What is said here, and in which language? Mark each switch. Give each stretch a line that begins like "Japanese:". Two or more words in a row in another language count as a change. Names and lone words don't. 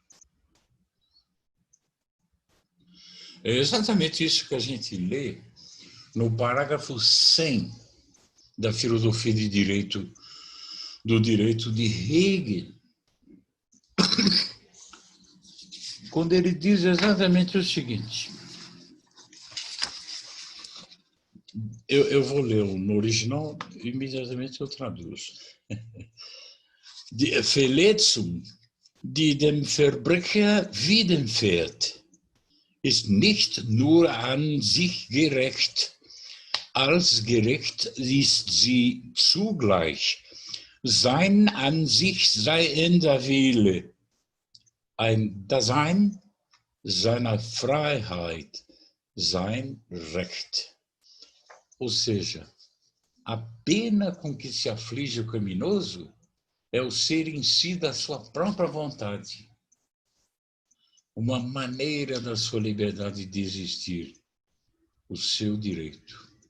Portuguese: É exatamente isso que a gente lê no parágrafo 100 da filosofia de direito, do direito de Hegel, quando ele diz exatamente o seguinte. Eu vou ler no original, imediatamente eu traduzo.
German: Die Verletzung, die dem Verbrecher widerfährt, ist nicht nur an sich gerecht, als gerecht ist sie zugleich. Sein an sich seiender Wille, ein Dasein seiner Freiheit, sein Recht.
Portuguese: Ou seja, a pena com que se aflige o criminoso é o ser em si da sua própria vontade. Uma maneira da sua liberdade de existir, o seu direito.